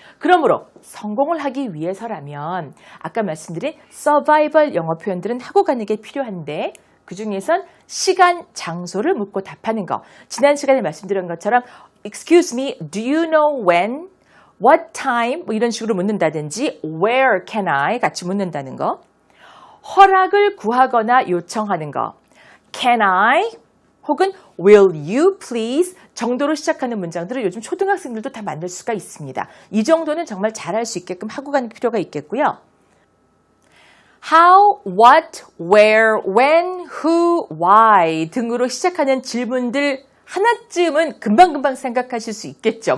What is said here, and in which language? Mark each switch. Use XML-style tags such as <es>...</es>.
<ko>그러므로 성공을 하기 위해서라면 아까 말씀드린 서바이벌 영어 표현들은 하고 가는 게 필요한데 그 중에선 시간, 장소를 묻고 답하는 거. 지난 시간에 말씀드린 것처럼</ko> <en>Excuse me, do you know when? What time?</en> <ko>뭐 이런 식으로 묻는다든지</ko> <en>Where can I?</en> <ko>같이 묻는다는 거. 허락을 구하거나 요청하는 거.</ko> <en>can I</en> <ko>혹은</ko> <en>will you please</en> <ko>정도로 시작하는 문장들을 요즘 초등학생들도 다 만들 수가 있습니다. 이 정도는 정말 잘할 수 있게끔 하고 가는 필요가 있겠고요. how, what, where, when, who, why 등으로 시작하는 질문들 하나쯤은 금방금방 생각하실 수 있겠죠.</ko>